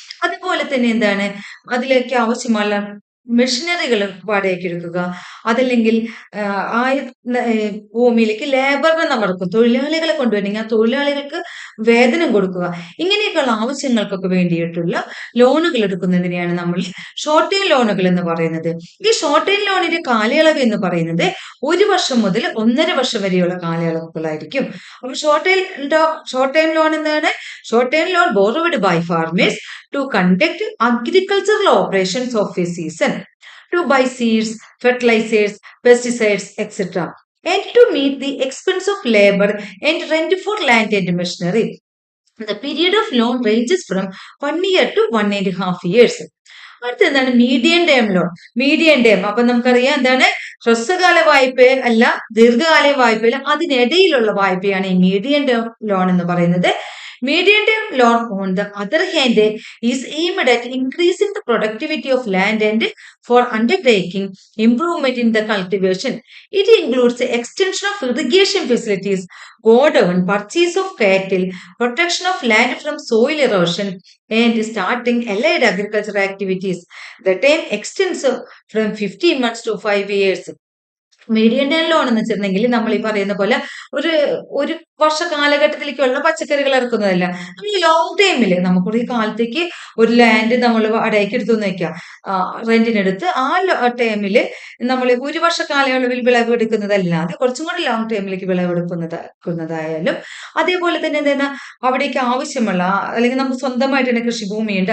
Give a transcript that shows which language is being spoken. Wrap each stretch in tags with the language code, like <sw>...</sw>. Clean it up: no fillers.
<ml>അതുപോലെ തന്നെ എന്താണ്, അതിലേക്ക് ആവശ്യമുള്ള മെഷീനറികൾ വാടകയ്ക്ക് എടുക്കുക, അതല്ലെങ്കിൽ ആ ഭൂമിയിലേക്ക് ലേബറിനെ നമ്മൾ എടുക്കും, തൊഴിലാളികളെ കൊണ്ടുവരണമെങ്കിൽ ആ തൊഴിലാളികൾക്ക് വേതനം കൊടുക്കുക. ഇങ്ങനെയൊക്കെയുള്ള ആവശ്യങ്ങൾക്കൊക്കെ വേണ്ടിയിട്ടുള്ള ലോണുകൾ എടുക്കുന്നതിനെയാണ് നമ്മൾ ഷോർട്ട് ടൈം ലോണുകൾ എന്ന് പറയുന്നത്. ഈ ഷോർട്ട് ടൈം ലോണിന്റെ കാലയളവ് എന്ന് പറയുന്നത് 1 വർഷം മുതൽ 1.5 വർഷം വരെയുള്ള കാലയളവുകളായിരിക്കും. അപ്പൊ ഷോർട്ട് ടൈം ലോൺ എന്താണ്?</ml> <en>Short time loan borrowed by farmers to conduct agricultural operations of a season, to buy seeds, fertilizers, pesticides, etc., and to meet the expense of labor and rent for land and machinery. The period of loan ranges from 1 year to 1.5 years.</en> <ml>അടുത്ത എന്താണ്? Medium term loan. Medium term അപ്പൊ നമുക്കറിയാം എന്താണ്, ഹ്രസ്വകാല വായ്പ അല്ല, ദീർഘകാല വായ്പയില്ല, അതിനിടയിലുള്ള വായ്പയാണ് ഈ മീഡിയം ടേം ലോൺ എന്ന് പറയുന്നത്.</ml> <en>Medium term loan, on the other hand, is aimed at increasing the productivity of land and for undertaking improvement in the cultivation. It includes the extension of irrigation facilities, godown, purchase of cattle, protection of land from soil erosion, and starting allied agricultural activities. The term extends from 15 months to 5 years.</en> <ml>Medium term loan എന്ന് വെച്ചിട്ടുണ്ടെങ്കിൽ നമ്മൾ ഈ പറയുന്ന പോലെ ഒരു ഒരു വർഷ കാലഘട്ടത്തിലേക്കുള്ള പച്ചക്കറികൾ ഇറക്കുന്നതല്ല. നമ്മൾ ഈ ലോങ് ടൈമില് നമുക്കൊരു കാലത്തേക്ക് ഒരു ലാൻഡ് നമ്മൾ വാടകയ്ക്ക് എടുത്തു എന്ന് വെക്കാം. റെന്റിനെടുത്ത് ആ ടൈമില് നമ്മൾ ഒരു വർഷ കാലയളവിൽ വിളവെടുക്കുന്നതല്ലാതെ കുറച്ചും കൂടി ലോങ് ടൈമിലേക്ക് വിളവെടുക്കുന്നതായാലും അതേപോലെ തന്നെ എന്താണ് അവിടേക്ക് ആവശ്യമുള്ള അല്ലെങ്കിൽ നമുക്ക് സ്വന്തമായിട്ട് തന്നെ കൃഷിഭൂമിയുണ്ട്.</ml>